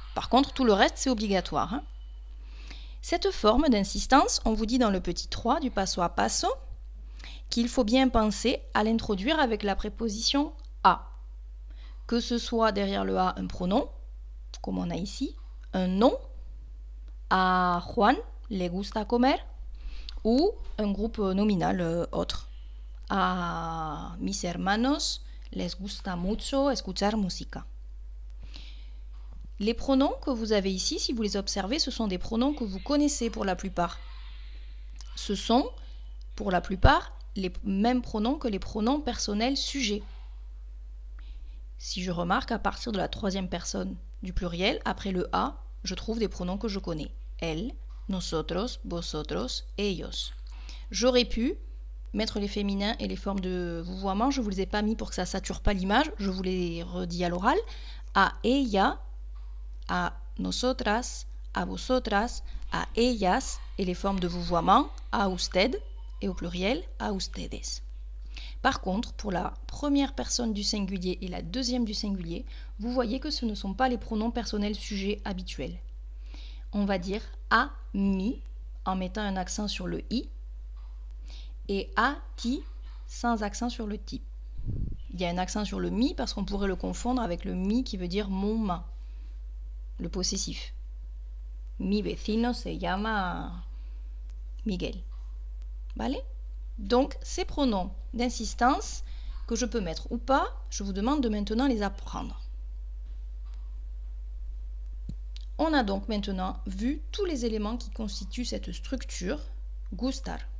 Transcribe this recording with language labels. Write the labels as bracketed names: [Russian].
[French] Par contre, tout le reste, c'est obligatoire. Cette forme d'insistance, on vous dit dans le petit 3 du passo a passo qu'il faut bien penser à l'introduire avec la préposition a. Que ce soit derrière le a un pronom, comme on a ici, un nom, [Spanish] a Juan le gusta comer, [French] ou un groupe nominal autre. [Spanish] A mis hermanos les gusta mucho escuchar música. [French] Les pronoms que vous avez ici, si vous les observez, ce sont des pronoms que vous connaissez pour la plupart. ce sont, pour la plupart, les mêmes pronoms que les pronoms personnels sujets. Si je remarque, à partir de la troisième personne du pluriel, après le A, je trouve des pronoms que je connais. [Spanish] Elle, nosotros, vosotros, ellos. [French] J'aurais pu mettre les féminins et les formes de vouvoiement, je ne vous les ai pas mis pour que ça ne sature pas l'image, je vous les redis à l'oral. [Spanish] A ella, a nosotras, a vosotras, a ellas, [French] et les formes de vouvoiement, [Spanish] a usted, [French] et au pluriel, [Spanish] a ustedes. [French] Par contre, pour la première personne du singulier et la deuxième du singulier, vous voyez que ce ne sont pas les pronoms personnels sujets habituels. On va dire a mi, en mettant un accent sur le i, et a ti, sans accent sur le ti. Il y a un accent sur le mi parce qu'on pourrait le confondre avec le mi qui veut dire mon ma, le possessif. [Spanish] Mi vecino se llama Miguel. Vale? [French] Donc, ces pronoms d'insistance que je peux mettre ou pas, je vous demande de maintenant les apprendre. On a donc maintenant vu tous les éléments qui constituent cette structure gustar.